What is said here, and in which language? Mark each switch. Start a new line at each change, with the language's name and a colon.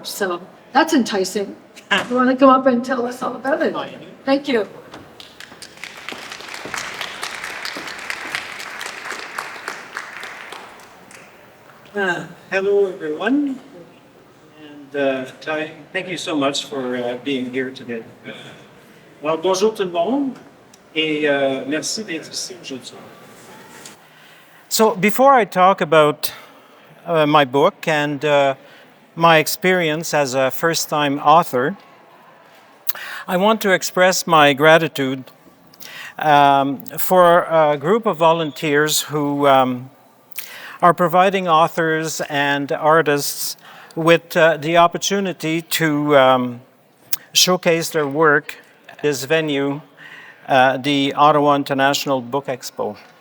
English: So that's enticing. You want to come up and tell us all about it? Thank you. Hello, everyone, and thank you so much for being here today.
French: Alors, bonjour tout le monde, et merci d'être ici aujourd'hui.
English: So, before I talk about my book and my experience as a first-time author, I want to express my gratitude for a group of volunteers who are providing authors and artists with the opportunity to showcase their work at this venue, the Ottawa International Book Expo.